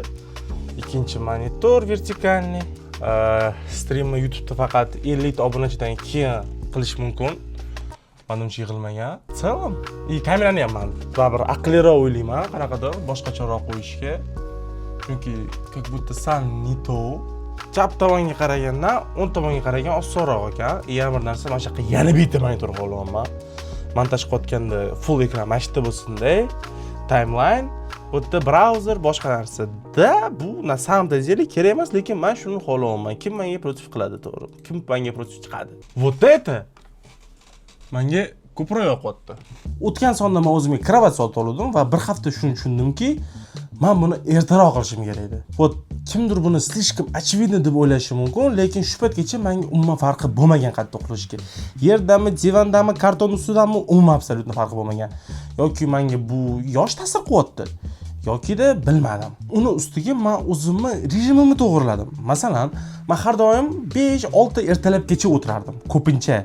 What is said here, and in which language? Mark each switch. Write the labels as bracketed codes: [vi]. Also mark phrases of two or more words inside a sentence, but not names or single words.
[uz] Ikkinchi monitor vertikalniy. Streamni YouTube'da faqat 50 ta obunachidan keyin qilish mumkin. Menimcha yig'ilmagan. Salom. Kamerani ham men baribir aqlliroq o'ylayman, qanaqadir boshqacharoq qo'yishga. [ru] Chunki как будто sal не то. [uz] Chap tomonga qaraganda, o'ng tomonga qaragan osonroq ekan. Yana bir narsa, mana shu yoqqa yana bitta monitor qo'yganman. Montaj qilayotganda full ekran mashita bo'lsin-da. Timeline, bu yerda brauzer, boshqa narsa. Da bu [ru] на самом деле [uz] kerak emas, lekin men shuni xohlayapman. Kim menga против qiladi, to'g'ri? Kim menga против chiqadi? [ru] Вот это [uz] menga ko'proq yoqyapti. O'tgan sonda men o'zimga kravat sotib oldim va bir hafta shuni tushundimki, men buni ertaroq qilishim kerak edi. Вот kimdir buni [ru] слишком очевидно [uz] deb o'ylashi mumkin, lekin shu paytgacha menga umuman farqi bo'lmagan qattiq uxlashga. Yerdami, divandami, karton ustidami umuman absolyutno farqi bo'lmagan. Yoki menga bu yosh ta'sir qilyapti, yokida bilmadim. Uni ustiga men o'zimni rejimimni to'g'riladim. Masalan, men har doim 5-6 ertalabgacha o'tirardim, ko'pincha.